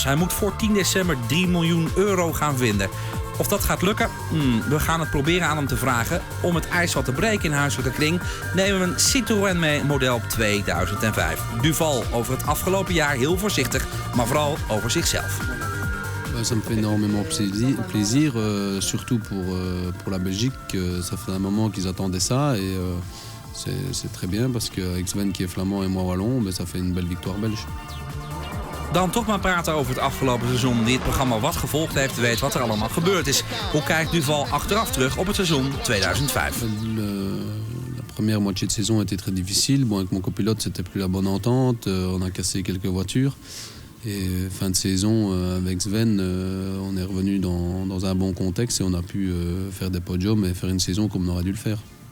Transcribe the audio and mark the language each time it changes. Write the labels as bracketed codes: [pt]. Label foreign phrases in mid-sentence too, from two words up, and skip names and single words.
[nl] Hij moet voor 10 december 3 miljoen euro gaan vinden. Of dat gaat lukken? We gaan het proberen aan hem te vragen. Om het ijs wat te breken in huiselijke kring nemen we een Citroën mee, model 2005. Duval over het afgelopen jaar heel voorzichtig, maar vooral over zichzelf. [fr] Ça me fait énormément plaisir, surtout pour la Belgique. Ça fait un moment qu'ils attendaient ça et c'est très bien parce qu'avec Sven qui est flamand et moi wallon, ça fait une belle victoire belge. [nl] Dan toch maar praten over het afgelopen seizoen. Die het programma wat gevolgd heeft, weet wat er allemaal gebeurd is. Hoe kijkt Duval achteraf terug op het seizoen 2005? [fr] La première moitié de saison était très difficile. Bon, avec mon copilote, c'était plus la bonne entente. On a cassé quelques voitures. Et fin de saison, avec Sven, on est revenu dans un bon contexte et on a pu faire des podiums et faire une saison comme on aurait dû le faire.